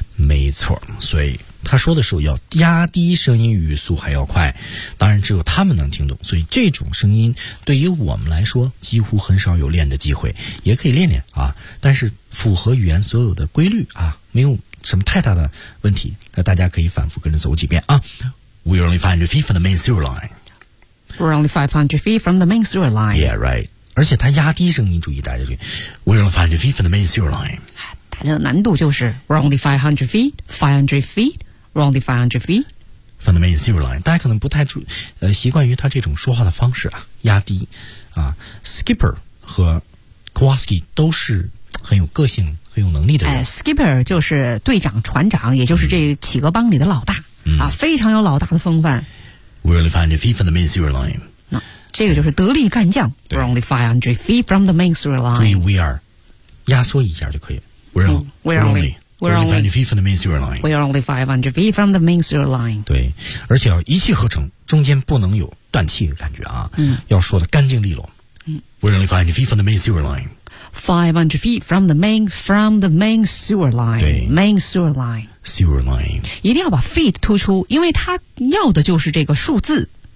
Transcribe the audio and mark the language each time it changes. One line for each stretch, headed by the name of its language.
Chinese: 没错，所以他说的时候要压低声音，语速还要快，当然只有他们能听懂，所以这种声音对于我们来说几乎很少有练的机会，也可以练练啊，但是符合语言所有的规律啊，没有什么太大的问题，那大家可以反复跟着走几遍啊。
English: We're only 500 feet from the main sewer line. We're only 500 feet from the main sewer line. Yeah, right.
Chinese: 而且他压低声音，注意大家注意
English: We're only 500 feet from the main sewer line.
Chinese: 大家的难度就是
English: We're only 500 feet, We're only 500 feet from the main sewer line.
Chinese: 大家可能不太习惯于他这种说话的方式啊，压低啊。 Skipper 和 Kowalski 都是很有个性很有能力的人。 Skipper 就是队长船长，也就是这企鹅帮里的老大，啊，非常有老大的风范。
English: We're only 500 feet from the main sewer line.
Chinese: 这个就是得力干将。
English: We're only 500 feet from the main sewer line.
Chinese: 注意
English: we are,
Chinese: 压缩一下就可以。
English: We're only 500 feet from the main sewer line. We're only 500 feet from the main sewer line.
Chinese: 对，而且要一气呵成，中间不能有断气的感觉啊。嗯，要说的干净利落。嗯
English: ，We're only 500 feet from the main sewer line. 500 feet from the main sewer line.
Chinese: 对
English: ，main sewer line. Sewer line.
Chinese: 一定要把 feet 突出，因为它要的就是这个数字。